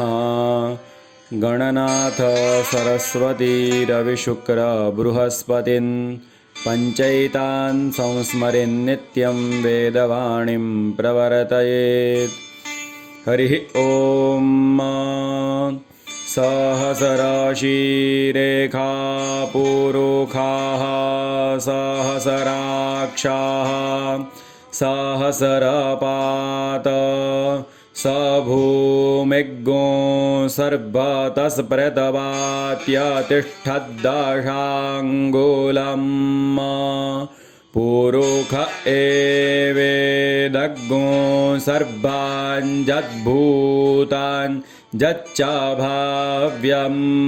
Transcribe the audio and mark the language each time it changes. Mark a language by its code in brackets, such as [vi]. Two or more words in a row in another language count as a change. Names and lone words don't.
[sa] ગણનાથ સરસ્વતી રવિશુક્ર બૃહસ્પતિન પંચૈતાન સંસ્મરેન નિત્યં વેદવાણીં પ્રવર્તયેત. હરિ ઓમ. સહસ્રાશીરેખા પુરુખાः સહસ્રાક્ષાः सहस्रपात स भूमिग्गो सर्वतस्प्रतवात्यतिष्ठद्दशाङ्गुलम् पुरुष एवेदग्गो सर्वान् जद्भूतान् जच्च भाव्यम्